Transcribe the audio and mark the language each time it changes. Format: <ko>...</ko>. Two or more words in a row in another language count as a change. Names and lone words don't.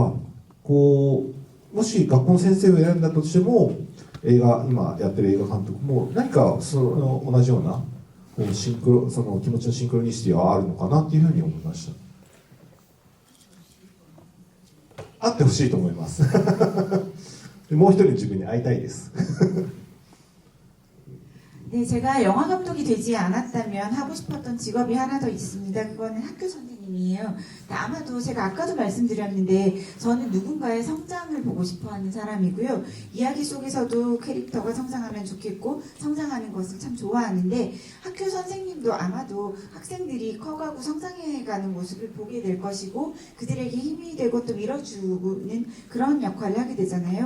<ja>もし学校の先生を選んだとしても今やってる映画監督も何か同じようなその気持ちのシンクロニシティはあるのかなっていうふうに思いました。あってほしいと思います。でもう一人の自分に会いたいです。</ja> <ko>네, 제가 영화 감독이 되지 않았다면 하고 싶었던 직업이 하나 더 있습니다. 그거는 학교 선생님이에요. 아마도 제가 아까도 말씀드렸는데 저는 누군가의 성장을 보고 싶어하는 사람이고요. 이야기 속에서도 캐릭터가 성장하면 좋겠고 성장하는 것을 참 좋아하는데 학교 선생님도 아마도 학생들이 커가고 성장해가는 모습을 보게 될 것이고 그들에게 힘이 되고 또 밀어주는 그런 역할을 하게 되잖아요.</ko>